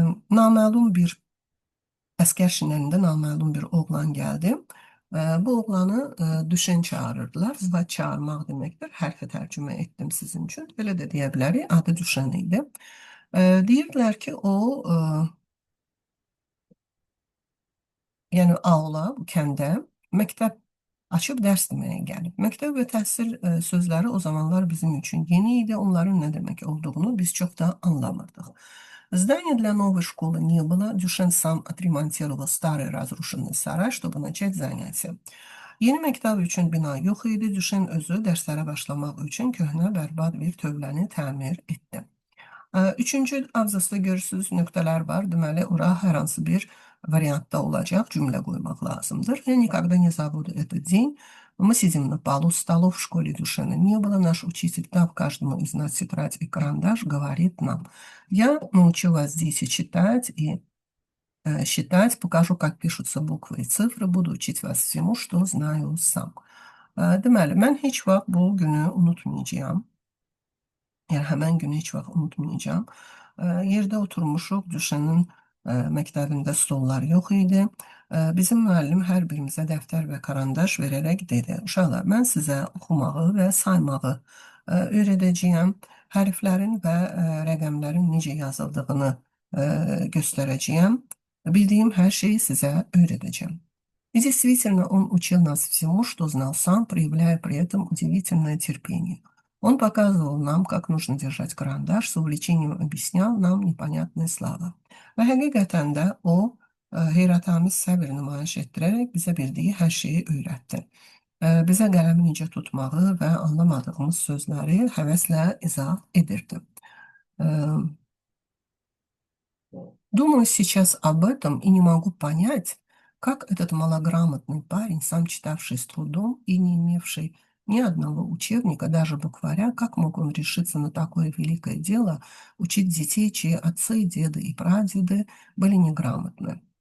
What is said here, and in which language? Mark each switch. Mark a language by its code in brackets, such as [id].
[az] Naməlum bir əskər şinəlində naməlum bir oğlan gəldi. Bu oğlanı Düşen çağırırdılar. Zıvat çağırmaq deməkdir. Hərfi tərcümə etdim sizin üçün. Belə də deyə bilərik. Adı Düşen idi. Deyirdilər ki, o yəni aula, kəndə məktəb açıb dərs deməyə gəlib. Məktəb və təhsil sözləri o zamanlar bizim üçün yeni idi. Onların nə demək olduğunu biz çox da anlamırdıq. [ru] Здания для новой школы не было. Дюшен сам отремонтировал старый разрушенный сарай, чтобы начать занятия. [az] Yeni məktəb üçün bina yox idi. Düşen özü dərslərə başlamaq üçün köhnə bərbad bir tövləni təmir etdi. Üçüncü abzasda görürsünüz nöqtələr var. Deməli, ora hər hansı bir variantda olacaq cümlə qoymaq lazımdır. [ru] Я никогда не забуду этот день. Мы сидим на полу столов в школе Дюшена. Не было, наш учитель, дав каждому из нас тетрадь и карандаш, говорит нам: я научу вас здесь и читать, и считать, покажу, как пишутся буквы и цифры, буду учить вас всему, что знаю сам. [az] Deməli, mən heç vaxt bu günü unutmayacağam. Yəni, həmən günü heç vaxt unutmayacağam. Yerdə oturmuşuq, Düşenin məktəbində stollar yox idi. Bizim müəllim hər birimizə dəftər və karandaş verərək dedi: uşaqlar, mən sizə oxumağı və saymağı öyrədəcəyəm. Hərflərin və rəqəmlərin necə yazıldığını göstərəcəyəm. Bildiyim hər şeyi sizə öyrədəcəm. [ru] И действительно, он учил нас всему, что знал сам, проявляя при этом удивительное терпение. Он показывал нам, как нужно держать карандаш, с увлечением объяснял нам непонятные слова. [az] Və həqiqətən də o, heyrətamiz səbir nümayiş etdirərək bizə bildiyi hər şeyi öyrətdi. Bizə qələmi necə tutmağı və anlamadığımız sözləri həvəslə izah edirdi. [ru] Думаю сейчас об этом и не могу понять, как этот малограмотный парень, сам читавший с трудом и не имевший ни одного учебника, даже букваря, как мог он решиться на такое великое дело учить детей, чьи отцы, деды и pradedi были неграмотны.